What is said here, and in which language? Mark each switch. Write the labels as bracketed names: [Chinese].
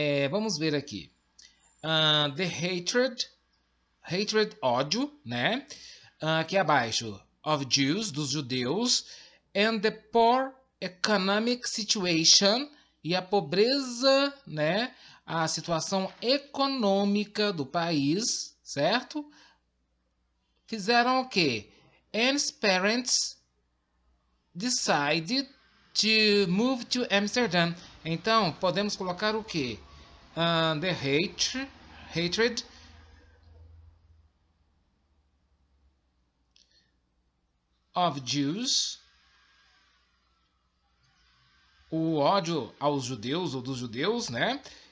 [Portuguese] Vamos ver aqui. [English] The hatred, [Portuguese] ódio, né? Aqui abaixo, [English] of Jews, [Portuguese] dos judeus, [English] and the poor economic situation, [Portuguese] e a pobreza, né? A situação econômica do país, certo? Fizeram o quê? [English] Anne's parents decided to move to Amsterdam. [Portuguese] Então, podemos colocar o quê? [English] The hatred of Jews, [Portuguese] o ódio aos judeus ou dos judeus, né?